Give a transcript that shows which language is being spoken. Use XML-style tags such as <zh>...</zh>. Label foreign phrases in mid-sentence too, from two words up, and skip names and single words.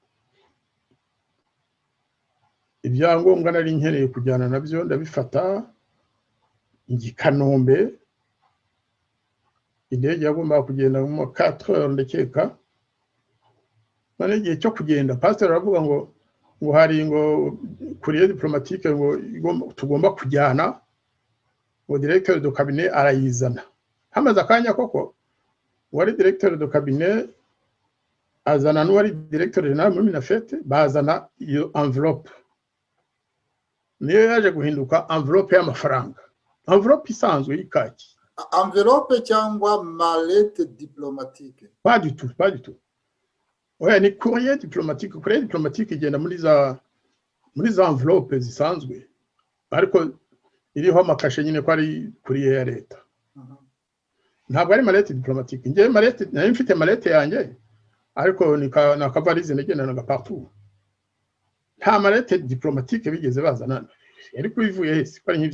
<rw>ibyangombwa nari nkeneye kujyana nabyo ndabifata Kanombe indege yagomba kugenda mu 4 heures ndekeka none igihe cyo kugenda pastor aravuga ngo hari ngo</rw> <fr>courrier diplomatique</fr> <rw>ngo tugomba kujyana ngo</rw> <fr>directeur de cabinet</fr> <rw>arayizana hamaze akanya koko wari</rw> <fr>directeur de cabinet</fr> <rw>azana n'uwari</rw> <fr>directeur general</fr> <rw>muri Minafet bazana iyo envelope niyo yaje guhinduka envelope y'amafaranga envelope isanzwe y'ikaki</rw> <fr>envelope cyangwa mallette diplomatique pas du tout</fr> <rw>oya ni</rw> <fr>courrier diplomatique</fr> <rw>igenda muri za envelope zisanzwe ariko iriho amakashe nyine ko ari courrier ya leta ntabwo ari</rw> <fr>mallette diplomatique</fr> <rw>ngiye mallette nari mfite mallette yanjye ariko na kavalize negenda na partout nta</rw> <fr>mallette diplomatique</fr> <rw>bigeze bazana ariko ivuye hese ko ari nk'ibyo</rw>